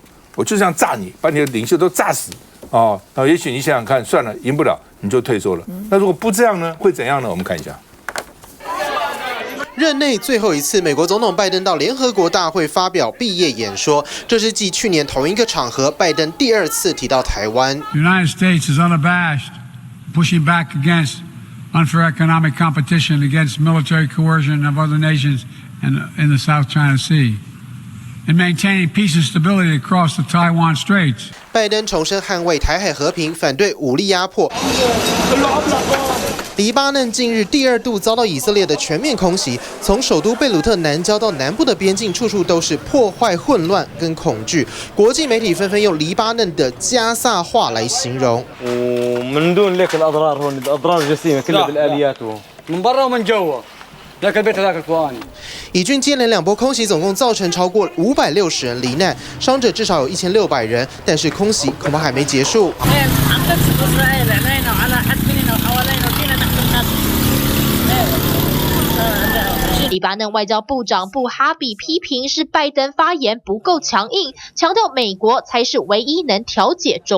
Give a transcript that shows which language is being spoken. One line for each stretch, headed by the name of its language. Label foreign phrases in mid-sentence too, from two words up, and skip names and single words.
Chinese: 我就这样炸你，把你的领袖都炸死也许你想想看，算了，赢不了你就退缩了。那如果不这样呢，会怎样呢？我们看一下。任内最后一次，美国总统拜登到联合国大会发表毕业演说，这是继去年同一个场合，拜登第2次提到台湾。
English: The United States is unabashed, pushing back against unfair economic competition, against military coercion of other nations in the South China Sea, and maintaining peace and stability across the Taiwan Straits.
Chinese: 拜登重申捍卫台海和平，反对武力压迫。黎巴嫩近日第2度遭到以色列的全面空袭，从首都贝鲁特南郊到南部的边境，处处都是破坏、混乱跟恐惧。国际媒体纷纷用黎巴嫩的加萨话来形容。
Arabic: ومن دون لك الأضرار هون الأضرار جسيمة كلها بالآليات من برا ومن جوا ذاك البيت هذاك القرآني。
Chinese: 以军接连2波空袭，总共造成超过560人罹难，伤者至少有1600人。但是空袭恐怕还没结束。黎巴嫩外交部长布哈比批评是拜登发言不够强硬，强调美国才是唯一能调解中东问题的国家。